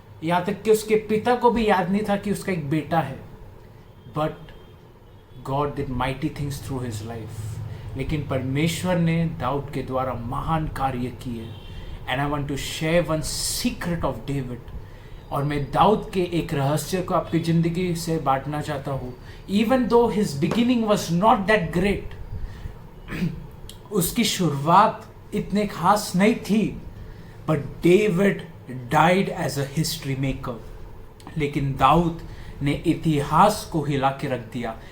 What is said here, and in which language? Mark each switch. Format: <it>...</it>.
<hi>यहाँ तक कि उसके पिता को भी याद नहीं था कि उसका एक बेटा है.</hi> <en>But God did mighty things through his life.</en> <hi>लेकिन परमेश्वर ने दाऊद के द्वारा महान कार्य किए.</hi> <en>And I want to share one secret of David.</en> <hi>और मैं दाऊद के एक रहस्य को आपकी ज़िंदगी से बांटना चाहता हूँ.</hi> <en>Even though his beginning was not that great,</en> <hi>उसकी शुरुआत इतने खास नहीं थी,</hi> <en>but David died as a history maker.</en> <hi>लेकिन दाऊद ने इतिहास को हिला के रख दिया.</hi>